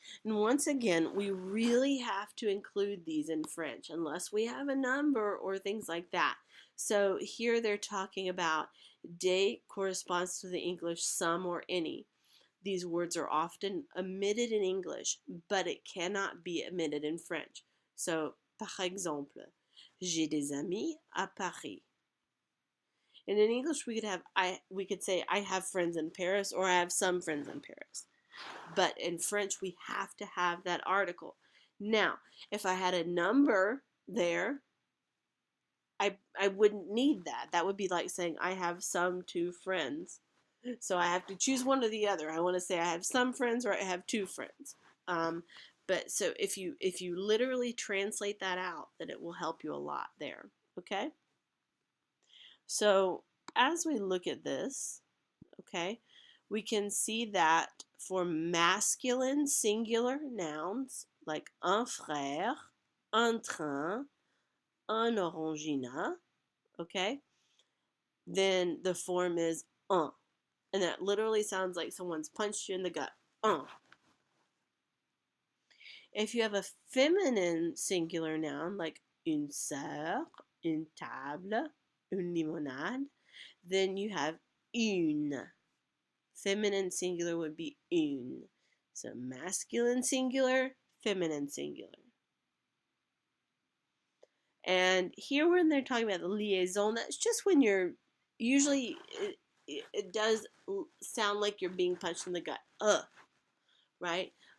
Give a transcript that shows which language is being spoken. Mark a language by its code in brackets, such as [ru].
[en] And once again, we really have to include these in French unless we have a number or things like that. So here they're talking about des corresponds to the English some or any. These words are often omitted in English, but it cannot be omitted in French. [fr] So, par exemple, j'ai des amis à Paris. [en] And in English, we could say I have friends in Paris, or I have some friends in Paris. But in French, we have to have that article. Now, if I had a number there, I wouldn't need that. That would be like saying I have some two friends. So I have to choose one or the other. I want to say I have some friends or I have two friends. But so if you literally translate that out, then it will help you a lot there. Okay? So as we look at this, okay, we can see that for masculine singular nouns like un frère, un train, un orangina, okay, then the form is un. And that literally sounds like someone's punched you in the gut. [fr] Un. [en] If you have a feminine singular noun like une sœur, une table, une limonade, then you have une. Feminine singular would be une. So masculine singular, feminine singular. And here when they're talking about the liaison, that's just when you're usually it does sound like you're being punched in the gut. Right?